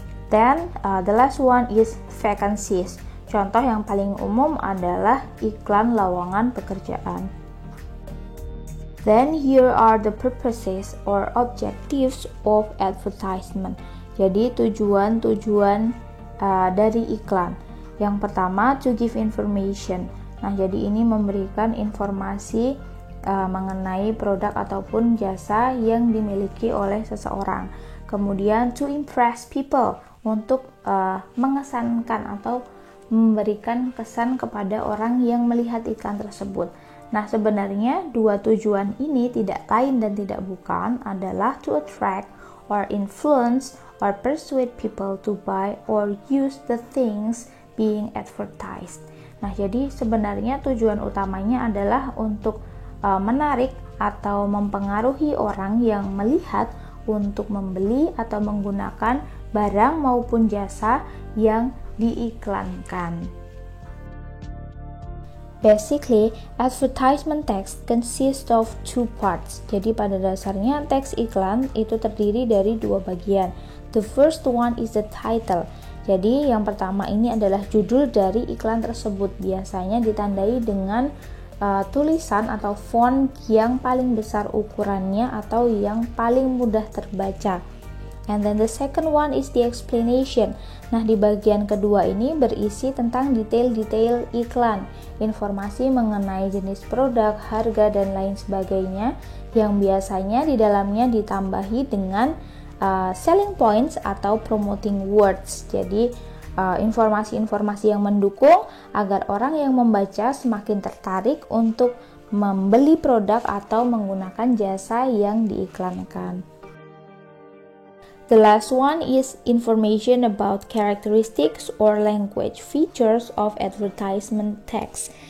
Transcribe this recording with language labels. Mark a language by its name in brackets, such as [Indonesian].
[English] Then the last one is vacancies. [Indonesian] Contoh yang paling umum adalah iklan lowongan pekerjaan. [English] Then here are the purposes or objectives of advertisement. [Indonesian] Jadi tujuan-tujuan dari iklan. Yang pertama, [English] to give information. [Indonesian] Nah, jadi ini memberikan informasi mengenai produk ataupun jasa yang dimiliki oleh seseorang. Kemudian [English] to impress people, [Indonesian] untuk mengesankan atau memberikan kesan kepada orang yang melihat iklan tersebut. Nah, sebenarnya dua tujuan ini tidak lain dan tidak bukan adalah [English] to attract or influence or persuade people to buy or use the things being advertised. [Indonesian] Nah, jadi sebenarnya tujuan utamanya adalah untuk menarik atau mempengaruhi orang yang melihat untuk membeli atau menggunakan barang maupun jasa yang diiklankan. [English] Basically, advertisement text consists of two parts. [Indonesian] Jadi pada dasarnya teks iklan itu terdiri dari dua bagian. [English] The first one is the title. [Indonesian] Jadi yang pertama ini adalah judul dari iklan tersebut. Biasanya ditandai dengan tulisan atau font yang paling besar ukurannya atau yang paling mudah terbaca. [English] And then the second one is the explanation. [Indonesian] Nah, di bagian kedua ini berisi tentang detail-detail iklan, informasi mengenai jenis produk, harga, dan lain sebagainya, yang biasanya di dalamnya ditambahi dengan selling points atau promoting words. Jadi informasi-informasi yang mendukung agar orang yang membaca semakin tertarik untuk membeli produk atau menggunakan jasa yang diiklankan. [English] The last one is information about characteristics or language features of advertisement text.